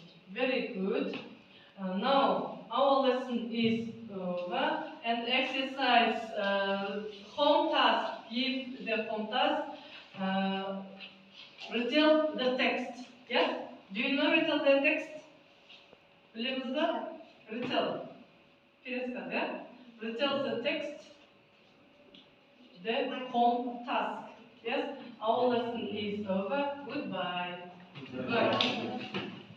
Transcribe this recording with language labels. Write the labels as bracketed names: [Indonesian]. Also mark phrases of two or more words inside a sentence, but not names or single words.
[English] Very good. Now, our lesson is over. And exercise home task. Give the home task. Retell the text. Yes? Do you know retell the text? [Kazakh] Білеміз бе? [English] Retell. Пересказ, yeah? Retell the text. The home task. Yes? Our lesson is over. Goodbye. Goodbye.